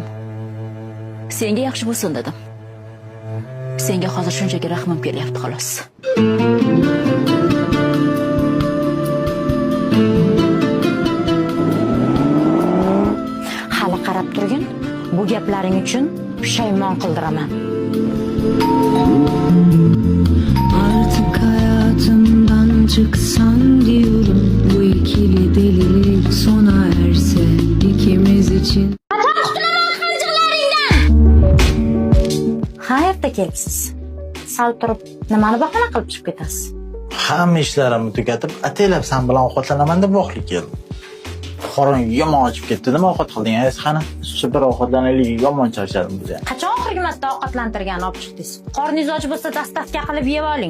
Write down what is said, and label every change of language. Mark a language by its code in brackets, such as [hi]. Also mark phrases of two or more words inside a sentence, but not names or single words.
[uz] Senga yaxshi bo'lsin dedim. Senga hozir shunchaki rahmim kelyapti xolos. Hali qarab turgin, bu gaplaring uchun pushaymon qildiraman. [tr] Artık hayatımdan çıksan diyorum. Bu ikili delilik sona erse ikimiz için. [uz] Ha, erta kelibsiz. Sal turib, nimani bahona qilib chiqib ketasiz? Hamma ishlarimni tugatib, ataylab sen bilan ovqatlanaman deb voqlik keldim. Qorin yomon ochib ketdi, nima ovqat qilding? Qani, shu bir ovqatlanaylik, yomon charchadim biz ham. Qachon oxirgi marta ovqatlantirgan olib chiqdingiz? Qorningiz och bo'lsa, dastavka qilib yeb oling.